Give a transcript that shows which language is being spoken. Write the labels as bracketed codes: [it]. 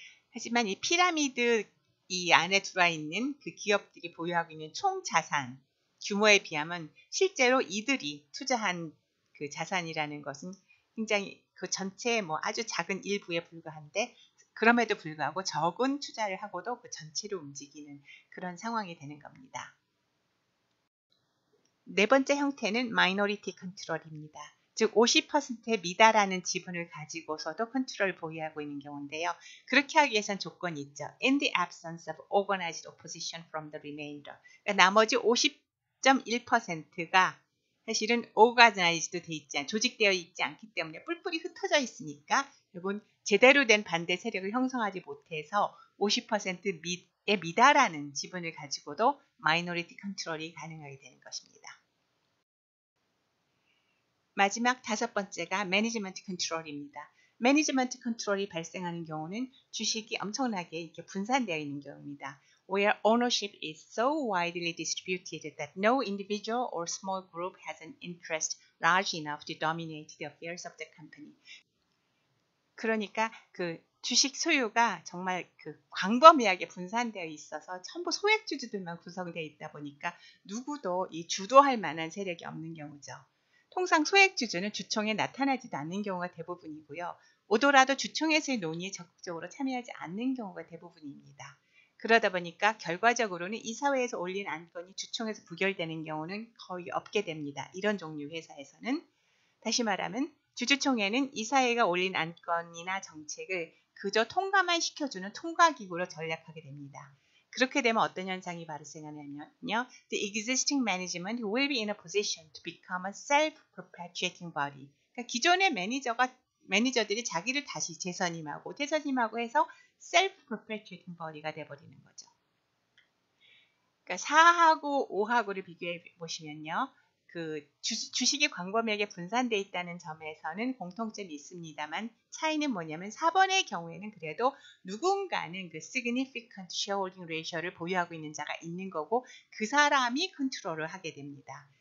[ko] 하지만 이 피라미드 이 안에 들어와 있는 그 기업들이 보유하고 있는 총 자산 규모에 비하면 실제로 이들이 투자한 그 자산이라는 것은 굉장히 그 전체의 아주 작은 일부에 불과한데 그럼에도 불구하고 적은 투자를 하고도 그 전체를 움직이는 그런 상황이 되는 겁니다. 네 번째 형태는 마이너리티 컨트롤입니다. 즉 50%에 미달하는 지분을 가지고서도 컨트롤을 보유하고 있는 경우인데요. 그렇게 하기 위해선 조건이 있죠. [en] In the absence of organized opposition from the remainder. [ko] 그러니까 나머지 50.1%가 사실은 organized 돼 있지 않, 조직되어 있지 않기 때문에 뿔뿔이 흩어져 있으니까 결국은 제대로 된 반대 세력을 형성하지 못해서 50%에 미달하는 지분을 가지고도 마이너리티 컨트롤이 가능하게 되는 것입니다. 마지막 5번째가 매니지먼트 컨트롤입니다. 매니지먼트 컨트롤이 발생하는 경우는 주식이 엄청나게 이렇게 분산되어 있는 경우입니다. [en] Where ownership is so widely distributed that no individual or small group has an interest large enough to dominate the affairs of the company. [ko] 그러니까 그 주식 소유가 정말 그 광범위하게 분산되어 있어서 전부 소액주주들만 구성되어 있다 보니까 누구도 이 주도할 만한 세력이 없는 경우죠. 통상 소액주주는 주총에 나타나지도 않는 경우가 대부분이고요. 오더라도 주총에서의 논의에 적극적으로 참여하지 않는 경우가 대부분입니다. 그러다 보니까 결과적으로는 이사회에서 올린 안건이 주총에서 부결되는 경우는 거의 없게 됩니다. 이런 종류 회사에서는. 다시 말하면 주주총회는 이사회가 올린 안건이나 정책을 그저 통과만 시켜주는 통과기구로 전락하게 됩니다. 그렇게 되면 어떤 현상이 발생하냐면요. [en] The existing management will be in a position to become a self-perpetuating body. [ko] 그러니까 기존의 매니저들이 자기를 다시 재선임하고 퇴선임하고 해서 [en] self-perpetuating body [ko] 가 돼버리는 거죠. 그러니까 4하고 5하고를 비교해 보시면요. 그 주식이 광범위하게 분산되어 있다는 점에서는 공통점이 있습니다만 차이는 뭐냐면 4번의 경우에는 그래도 누군가는 그 [en] significant shareholding ratio [ko] 를 보유하고 있는 자가 있는 거고 그 사람이 컨트롤을 하게 됩니다.